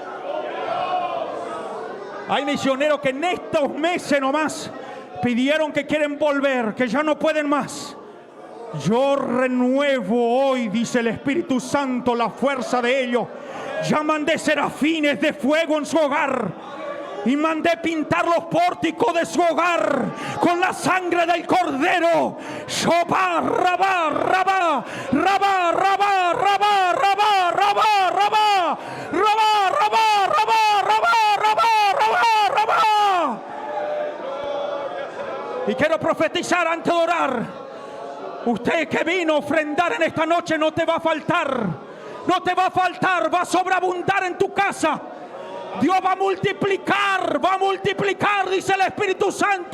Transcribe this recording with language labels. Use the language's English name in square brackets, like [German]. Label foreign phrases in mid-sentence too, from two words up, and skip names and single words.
[Spanish] Hay misioneros que en estos meses nomás pidieron que quieren volver, que ya no pueden más. Yo renuevo hoy, dice el Espíritu Santo, la fuerza de ellos. Ya mandé serafines de fuego en su hogar. Y mandé pintar los pórticos de su hogar con la sangre del Cordero. Shobá, rabá, rabá, rabá, rabá, rabá, rabá, rabá, rabá, rabá, rabá, rabá, rabá, rabá, rabá, rabá. Y quiero profetizar antes de orar. Usted que vino a ofrendar en esta noche, no te va a faltar. No te va a faltar, va a sobreabundar en tu casa. Dios va a multiplicar, dice el Espíritu Santo.